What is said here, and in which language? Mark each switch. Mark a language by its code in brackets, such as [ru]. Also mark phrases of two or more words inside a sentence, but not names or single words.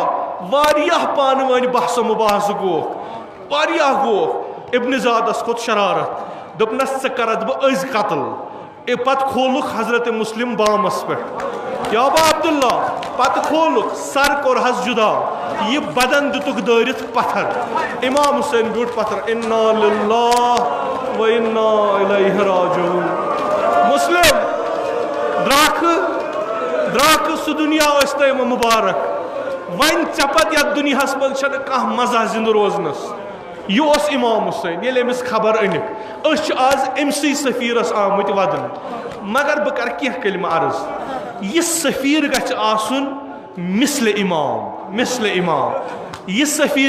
[ks] واریاہ پانہٕ ؤنۍ بحث و مباحثہٕ گوکھ ابن زادس کھوٚت شرارت دوٚپنس ژٕ کرتھ بہٕ أزۍ قتل پتہٕ کھولُکھ حضرت مسلم بامس پٮ۪ٹھ [ar] یا ابا عبداللہ [ks] پتہٕ کھولُکھ سر کوٚرہس جُدا یہ بدن دِتُکھ دٲرِتھ پتھر امام حسین بیوٗٹھ پتھر [ar] انا للہ و انا الیہ راجعون [ks] مسلم درٛاکھٕ سُہ دُنیا ٲسۍ تۄہہِ مُبارک وۄنۍ ژےٚ پتہٕ یتھ دُنیاہس منٛز چھنہٕ کانٛہہ مزہ زِندٕ روزنس یہ اوس امام حسین ییٚلہِ أمِس خبر أنِکھ أسۍ چھِ آز أمسٕے سفیرس آمٕتۍ ودنہٕ مگر بہٕ کرٕ کینٛہہ کلمہٕ عرض یہ سفیر گژھِ آسُن مثل امام یہ سفیر